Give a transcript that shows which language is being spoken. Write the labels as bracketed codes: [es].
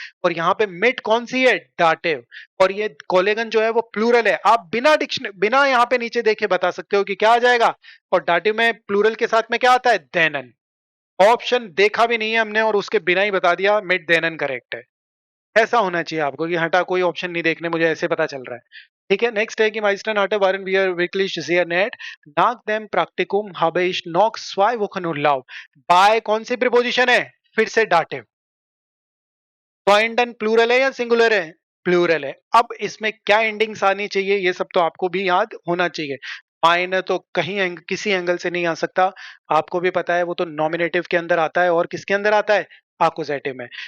[hi] और यहाँ पे मिट कौन सी है? डाटिव। और ये कोलेगन जो है वो प्लूरल है। आप बिना यहाँ पे नीचे देखे बता सकते हो कि क्या आ जाएगा। और डाटिव में प्लूरल के साथ में क्या आता है? देनन। ऑप्शन देखा भी नहीं है हमने और उसके बिना ही बता दिया मिड देनन करेक्ट है। ऐसा होना चाहिए आपको कि हटा कोई ऑप्शन नहीं देखने, मुझे ऐसे पता चल रहा है। ठीक है, नेक्स्ट है कि [de] meisten hatte waren wir wirklich sehr nett. Nach dem Praktikum habe ich noch 2 Wochen Urlaub. [hi] Bye कौन सी प्रीपोजिशन है? फिर से डाटे। पॉइंट प्लूरल है या सिंगुलर है? प्लूरल है। अब इसमें क्या एंडिंग्स आनी चाहिए ये सब तो आपको भी याद होना चाहिए। माइनर तो कहीं किसी एंगल से नहीं आ सकता, आपको भी पता है वो तो नॉमिनेटिव के अंदर आता है और किसके अंदर आता है? आकुजेटिव में।